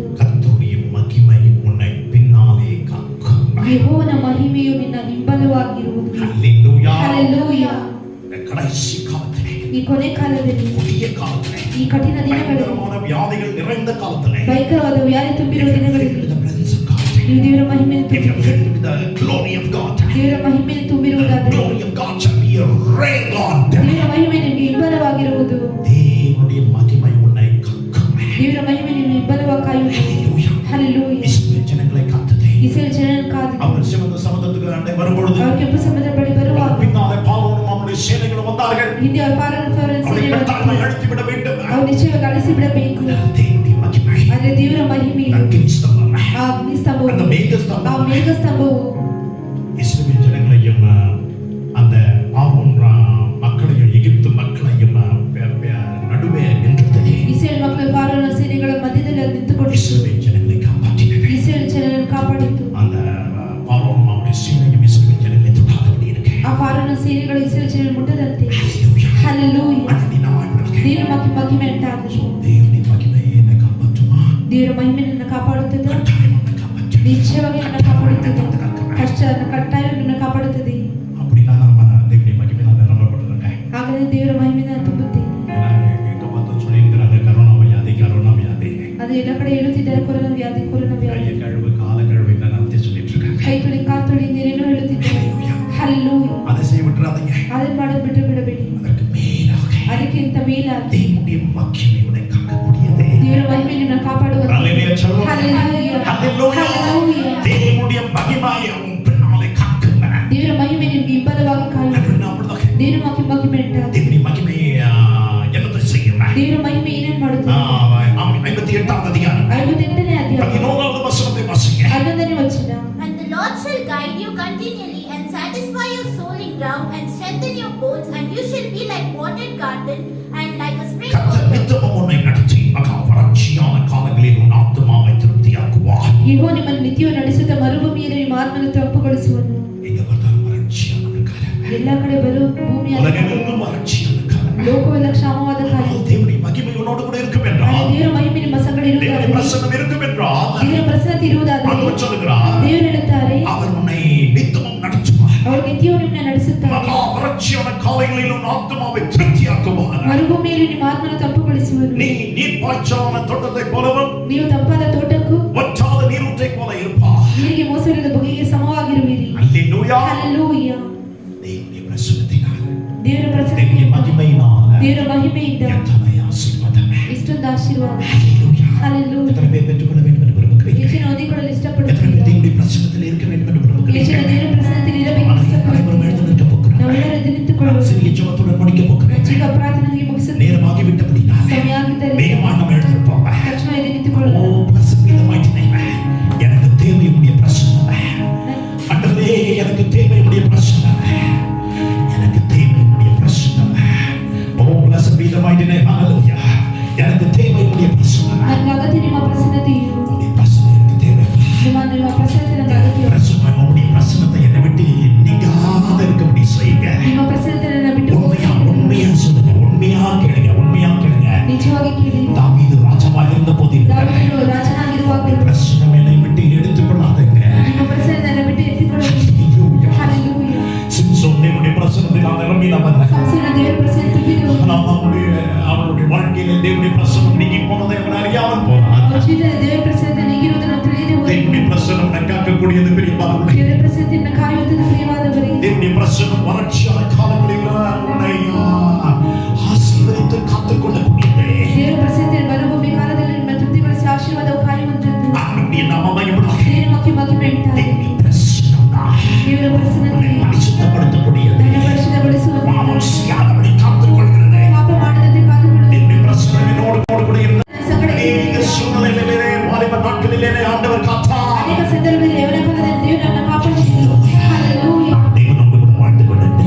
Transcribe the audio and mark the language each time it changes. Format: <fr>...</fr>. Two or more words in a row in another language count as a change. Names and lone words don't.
<ta>கர்த்தருடைய மகிமை உன்னை பின்னாலே காக்கும்.</ta> <kn>ಯೆಹೋವನ ಮಹಿಮೆಯು ನಿನ್ನ ಹಿಂಬಲವಾಗಿರುವುದು.</kn> <ta>ஹல்லேலூயா.</ta> <kn>ಹಲ್ಲೆಲೂಯಾ.</kn> <ta>கடைசி காலத்திலே</ta> <kn>ಈ ಕೊನೆ ಕಾಲದಲ್ಲಿ</kn> <ta>கொடிய காலத்திலே</ta> <kn>ಈ ಕಠಿಣ ದಿನಗಳಲ್ಲಿ</kn> <ta>பயங்கரமான வியாதிகள் நிறைந்த காலத்திலே</ta> <kn>ಭಯಂಕರವಾದ ವ್ಯಾಧಿ ತುಂಬಿರುವ ದಿನಗಳಲ್ಲಿ</kn> <en>the presence of God,</en> <kn>ನೀವು ದೇವರ ಮಹಿಮೆಯನ್ನು</kn> <en>if you're filled with the glory of God,</en> <kn>ದೇವರ ಮಹಿಮೆಯನ್ನು</kn> <en>the</en> <kn>ತುಂಬಿರುವುದಾದರೆ</kn> <en>glory of God shall be a rain on them.</en> <kn>ದೇವರ ಮಹಿಮೆ ನಿಮಗೆ ಹಿಂಬಲವಾಗಿರುವುದು.</kn> <ta>தேவனுடைய மகிமை உன்னை காக்கும்.</ta> <kn>ದೇವರ ಮಹಿಮೆ ನಿಮಗೆ ಹಿಂಬಲವಾಗಿ ಕಾಯುವುದು.</kn> <ta>ஹல்லேலூயா.</ta> <kn>ಹಲ್ಲೆಲೂಯಾ.</kn> <ta>இஸ்ரவேல் ஜனங்களை காத்ததே.</ta> <kn>ಇಸ್ರಾಯೇಲ್ ಜನರನ್ನು ಕಾದು</kn> <ta>அவர் சிவந்த சமுத்திரத்துக்கு அண்டை வரும்பொழுது</ta> <kn>ಅವರು ಕೆಂಪು ಸಮುದ್ರ ಬಳಿ ಬರುವಾಗ</kn> <ta>பின்னாலே பார்வோனும் அவனுடைய சேனைகளும் வந்தார்கள்.</ta> <kn>ಹಿಂದೆ ಅವರು ಫಾರೋನ್</kn> <ta>அவனை கட்டாயமா அழித்து விட வேண்டும்.</ta> <kn>ಅವರು ನಿಶ್ಚಯವಾಗಿ ಅಳಿಸಿ ಬಿಡಬೇಕು.</kn> <ta>தேவனுடைய மகிமை,</ta> <kn>ಆದರೆ ದೇವರ ಮಹಿಮೆಯು</kn> <ta>அக்கினிஸ்தம்பம்,</ta> <kn>ಆ ಅಗ್ನಿಸ್ತಂಭವು</kn> <ta>அந்த</ta> <kn>ಆ</kn> <ta>மேகஸ்தம்பம்</ta> <kn>ಮೇಘಸ್ತಂಭವು</kn> <ta>இஸ்ரவேல் ஜனங்களையும் அந்த பார்வோன் மக்களையும் எகிப்து மக்களையும் நடுவே நின்றதே.</ta> <kn>ಇಸ್ರಾಯೇಲ್ ಮಕ್ಕಳು ಫಾರೋನ ಸೇನೆಗಳ ಮಧ್ಯದಲ್ಲಿ ಅದು ನಿಂತುಕೊಂಡು</kn> <ta>இஸ்ரவேல் ஜனங்களை காப்பாற்றினது.</ta> <kn>ಇಸ್ರಾಯೇಲ್ ಜನರನ್ನು ಕಾಪಾಡಿತು.</kn> <ta>அந்த பார்வோனும் அவனுடைய சேனையும் இஸ்ரவேல் ஜனங்களை தொடாதபடி இருக்கு.</ta> <kn>ಆ ಫಾರೋನ ಸೇನೆಗಳು ಇಸ್ರಾಯೇಲ್ ಜನರನ್ನು ಮುಟ್ಟದಂತೆ.</kn> <ta>ஹல்லேலூயா.</ta> <kn>ಹಲ್ಲೆಲೂಯಾ.</kn> <ta>அன்பினாய்</ta> <kn>ದೇವರ ಮಹಿಮೆ ಉಂಟಾಗಲಿ.</kn> <ta>தேவனுடைய மகிமையை என்னை காப்பாற்றுமா?</ta> <kn>ದೇವರ ಮಹಿಮೆ ನನ್ನ ಕಾಪಾಡುತ್ತದೆ.</kn> <ta>கட்டாயம் என்னை காப்பாற்று.</ta> <kn>ನಿಶ್ಚಯವಾಗಿ ನನ್ನ ಕಾಪಾಡುತ್ತದೆ. ಕಟ್ಟಾಯ ನನ್ನ ಕಾಪಾಡುತ್ತದೆ.</kn> <ta>அப்படின்னா நம்ம தேவனுடைய மகிமையினால நிரம்பப்பட்டிருங்க.</ta> <kn>ಹಾಗಾದರೆ ದೇವರ ಮಹಿಮೆ ನಾನು ತುಂಬುತ್ತೇನೆ.</kn> <ta>ஏன்னா எங்க பார்த்து சொல்லியிருக்கிறாங்க கரோனா வியாதி கரோனா வியாதி.</ta> <kn>ಅದು ಎಲ್ಲ ಕಡೆ ಹೇಳುತ್ತಿದ್ದಾರೆ ಕೊರೋನಾ ವ್ಯಾಧಿ ಕೊರೋನಾ ವ್ಯಾಧಿ.</kn> <ta>கையை கழுவு காலை கழுவு என்ன நடத்தி சொல்லிட்டு இருக்காங்க.</ta> <kn>ಕೈ ತೊಳಿ ಕಾಲು ತೊಳಿ ನೀರೇನೋ ಹೇಳುತ್ತಿದ್ದಾರೆ. ಹಲ್ಲೆಲೂಯಾ.</kn> <ta>அதை செய்ய விட்டுறாதீங்க.</ta> <kn>ಅದನ್ನು ಮಾಡೋದು ಬಿಟ್ಟು ಬಿಡಬೇಡಿ.</kn> <ta>அதற்கு மேலாக</ta> <kn>ಅದಕ್ಕಿಂತ ಮೇಲಾಗಿ</kn> <ta>தேவனுடைய மகிமை உன்னை காக்கக்கூடியது.</ta> <kn>ದೇವರ ಮಹಿಮೆ ನಿನ್ನ ಕಾಪಾಡುವುದು.</kn> <ta>ஹல்லேலூயா சொல்லுங்க.</ta> <kn>ಹಲ್ಲೆಲೂಯಾ.</kn> <ta>ஹல்லேலூயா.</ta> <kn>ಹಲ್ಲೆಲೂಯಾ.</kn> <ta>தேவனுடைய மகிமை உன் பின்னாலே காக்குங்க.</ta> <kn>ದೇವರ ಮಹಿಮೆ ನಿಮಗೆ ಹಿಂಬಲವಾಗಿ ಕಾಯುವುದು. ದೇವರ ಮಹಿಮೆ ಉಂಟಾಗಲಿ.</kn> <ta>தேவனுடைய மகிமை என்னத்தை செய்யும்?</ta> <kn>ದೇವರ ಮಹಿಮೆ ಏನೇನು ಮಾಡುತ್ತದೆ?</kn> <ta>58வது அதிகாரம்</ta> <kn>58ನೇ ಅಧ್ಯಾಯ</kn> <ta>11வது வசனத்தை வாசிங்க.</ta> <kn>11ನೇ ವಚನ.</kn> <en>And the Lord shall guide you continually and satisfy your soul in drought and strengthen your bones, and you shall be like watered garden and like a spring</en> <ta>கர்த்தர்</ta> <en>water.</en> <ta>நித்தமும் உன்னை நடத்தி மகா வறட்சியான காலங்களில் உன் ஆத்துமாவை திருப்தியாக்குவார்.</ta> <kn>ಯೆಹೋವ ನಿಮ್ಮನ್ನು ನಿತ್ಯವೂ ನಡೆಸುತ್ತಾ ಮರುಭೂಮಿಯಲ್ಲಿ ನಿಮ್ಮ ಆತ್ಮವನ್ನು ತಂಪುಗೊಳಿಸುವನು.</kn> <ta>எங்க பார்த்தாலும் வறட்சியான காலம்.</ta> <kn>ಎಲ್ಲ ಕಡೆ ಬರು ಭೂಮಿಯ</kn> <ta>உலகமெங்கும் வறட்சியான காலம்.</ta> <kn>ಲೋಕವೆಲ್ಲ ಕ್ಷಾಮವಾದ ಕಾಲ.</kn> <ta>தேவனுடைய மகிமை உன்னோடு கூட இருக்கும்</ta> <kn>ಆದರೆ</kn> <ta>என்றால்,</ta> <kn>ದೇವರ ಮಹಿಮೆ ನಿಮ್ಮ ಸಂಗಡ</kn> <ta>தேவனுடைய</ta> <kn>ಇರುವುದಾದರೆ,</kn> <ta>பிரசன்னம் இருக்கும் என்றால்,</ta> <kn>ದೇವರ ಪ್ರಸನ್ನತೆ ಇರುವುದಾದರೆ,</kn> <ta>ஆண்டவர் சொல்லுகிறார்,</ta> <kn>ದೇವರು ಹೇಳುತ್ತಾರೆ</kn> <ta>அவர் உன்னை நித்தமும் நடத்துவார்.</ta> <kn>ಅವರು ನಿತ್ಯವೂ ನಿಮ್ಮನ್ನು ನಡೆಸುತ್ತಾರೆ.</kn> <ta>மகா வறட்சியான காலங்களில் உன் ஆத்துமாவை திருப்தியாக்குவார்.</ta> <kn>ಮರುಭೂಮಿಯಲ್ಲಿ ನಿಮ್ಮ ಆತ್ಮವನ್ನು ತಂಪುಗೊಳಿಸುವನು.</kn> <ta>நீ நீர்ப்பாய்ச்சலான தோட்டத்தை போலவும்</ta> <kn>ನೀವು ತಂಪಾದ ತೋಟಕ್ಕೂ</kn> <ta>வற்றாத நீரூற்றை போல இருப்பார்.</ta> <kn>ನೀರಿಗೆ ಮೋಸವಿಲ್ಲದ ಬಗೆಗೆ ಸಮವಾಗಿರುವಿರಿ.</kn> <ta>அல்லேலூயா.</ta> <kn>ಹಲ್ಲೆಲೂಯಾ.</kn> <ta>தேவனுடைய பிரசன்னத்தினால்,</ta> <kn>ದೇವರ</kn> <ta>தேவனுடைய</ta> <kn>ಪ್ರಸನ್ನತೆ,</kn> <ta>மகிமையினால்</ta> <kn>ದೇವರ ಮಹಿಮೆಯಿಂದ</kn> <ta>எத்தனை ஆசீர்வாதமே.</ta> <kn>ಇಷ್ಟೊಂದು ಆಶೀರ್ವಾದ.</kn> <ta>அல்லேலூயா.</ta> <kn>ಹಲ್ಲೆಲೂಯಾ.</kn> <ta>எத்தனை பேர் பெற்றுக்கொள்ள வேண்டும் என்று விரும்புகிறீர்கள்?</ta> <kn>ಹೆಚ್ಚಿನ ಓದಿಕೊಳ್ಳಲು</kn> <ta>எத்தனை</ta> <kn>ಇಷ್ಟಪಡುತ್ತೀರಾ?</kn> <ta>பேர் தேவனுடைய பிரசன்னத்தில் இருக்க வேண்டும் என்று</ta> <kn>ಹೆಚ್ಚಿನ</kn> <ta>விரும்புகிறீர்கள்?</ta> <kn>ದೇವರ ಪ್ರಸನ್ನತೆಯಲ್ಲಿ ಇರಬೇಕು</kn> <ta>அனைவரும்</ta> <kn>ಇಷ್ಟಪಡುತ್ತೀರಾ?</kn> <ta>எழுந்து நிற்க போகிறார்கள்.</ta> <kn>ನಾವೆಲ್ಲರೂ ಎದ್ದು</kn> <ta>நான்</ta> <kn>ನಿಂತುಕೊಳ್ಳೋಣ.</kn> <ta>சிறிய ஜெபத்துடன் முடிக்க போகிறேன்.</ta> <kn>ಈಗ ಪ್ರಾರ್ಥನೆಗೆ ಮುಗಿಸುತ್ತೇವೆ.</kn> <ta>நேரமாகி விட்டபடினால</ta> <kn>ಸಮಯ ಆಗಿದ್ದರೆ</kn> <ta>வேகமாக நம்ம எழுந்திருப்போம்.</ta> <kn>ತಕ್ಷಣ ಎದ್ದು ஓ ನಿಂತುಕೊಳ್ಳೋಣ.</kn> <ta>பிரசன்னமாய் எனக்கு தேவை உடைய பிரசன்னம். ஆண்டவரே எனக்கு தேவை உடைய பிரசன்னம். எனக்கு தேவை உடைய பிரசன்னம்.</ta> <en>ஓ blessed be the mighty name.</en> <ta>Hallelujah. எனக்கு தேவை உடைய பிரசன்னம்.</ta> <kn>ನನಗೆ ಅಗತ್ಯ ನಿಮ್ಮ ಪ್ರಸನ್ನತೆಯು.</kn> <ta>உடைய பிரசன்னம் எனக்கு தேவை.</ta> <kn>ನಿಮ್ಮ ಪ್ರಸನ್ನತೆ ನನಗೆ ಅಗತ್ಯ.</kn> <ta>பிரசன்னம் உடைய பிரசன்னத்தை என்னை விட்டு நீங்காத இருக்கும்படி செய்யுங்க.</ta> <kn>ನಿಮ್ಮ ಪ್ರಸನ್ನತೆ ನನ್ನ ಬಿಟ್ಟು</kn> <ta>உண்மையா சொல்லுங்க. உண்மையா கேளுங்க.</ta> <kn>ನಿಜವಾಗಿ ಕೇಳಿ.</kn> <ta>தாவீது ராஜாவாக இருந்த போதிலும்</ta> <kn>ದಾವೀದನು ರಾಜನಾಗಿರುವಾಗ</kn> <ta>பிரசன்னம் என்னை விட்டு எடுத்துக்கொள்ளாதீங்க.</ta> <kn>ನಿಮ್ಮ ಪ್ರಸನ್ನತೆ ನನ್ನ ಬಿಟ್ಟು ಎತ್ತಿಕೊಳ್ಳಿ.</kn> <en>Hallelujah.</en> <kn>ಹಲ್ಲೆಲೂಯಾ.</kn> <ta>சிம்சோன் தேவனுடைய பிரசன்னத்தினால் நிரம்பினவன்.</ta> <kn>ಸಂಸೋನ ದೇವರ ಪ್ರಸನ್ನತೆ ತುಂಬಿದವನು.</kn> <ta>அவனுடைய வாழ்க்கையில தேவனுடைய பிரசன்னம் நீங்கி போனதை அவன் அறியாமல் போனான்.</ta> <kn>ಅವನ ಜೀವಿತದಲ್ಲಿ ದೇವರ ಪ್ರಸನ್ನತೆ ನೀಗಿರುವುದನ್ನು ತಿಳಿಯದೆ ಹೋದನು.</kn> <ta>தேவனுடைய பிரசன்னம் காக்கக்கூடியது பிரியமானவர்களே.</ta> <kn>ದೇವರ ಪ್ರಸನ್ನತೆಯನ್ನು ಕಾಯುವುದು ಪ್ರಿಯವಾದವರೇ.</kn> <ta>தேவனுடைய பிரசன்னம் வறட்சியான காலங்களில் உன்னை ஆசீர்வதித்து காத்துக்கொள்ளக்கூடியது.</ta> <kn>ದೇವರ ಪ್ರಸನ್ನತೆ ಮರುಭೂಮಿ ಕಾಲದಲ್ಲಿ ನಿಮ್ಮ ತೃಪ್ತಿಗೊಳಿಸಿ ಆಶೀರ್ವಾದವು ಕಾಯುವಂತದ್ದು.</kn> <ta>அவனுடைய நாமமயமுள்ளது.</ta> <kn>ದೇವರ ಮಹಿಮೆ ಉಂಟಾಗಲಿ.</kn> <ta>தேவனுடைய பிரசன்னம்</ta> <kn>ದೇವರ ಪ್ರಸನ್ನತೆ</kn> <ta>பரிசுத்தப்படுத்தக்கூடியது.</ta> <kn>ನನ್ನ ಪರಿಶುದ್ಧಗೊಳಿಸುವುದು.</kn> <ta>பாவம் செய்யாதபடி காத்துக்கொள்கிறது.</ta> <kn>ಪಾಪ ಮಾಡದಂತೆ ಕಾದುಕೊಳ್ಳುವುದು.</kn> <ta>தேவனுடைய பிரசன்னம் என்னோடு கூட இருந்த</ta> <kn>ಸಂಗಡ</kn> <ta>அநேக சூழ்நிலைகளிலே வாலிப நாட்களிலே ஆண்டவர் காத்தார்.</ta> <kn>ಅನೇಕ ಸಂದರ್ಭದಲ್ಲಿ ಯವನ ಕಾಲದಲ್ಲಿ ದೇವರು ನನ್ನ ಕಾಪಾಡಿದನು. ಹಲ್ಲೆಲೂಯಾ.</kn> <ta>தேவன் நம்மோடு வாழ்ந்து கொண்டு</ta>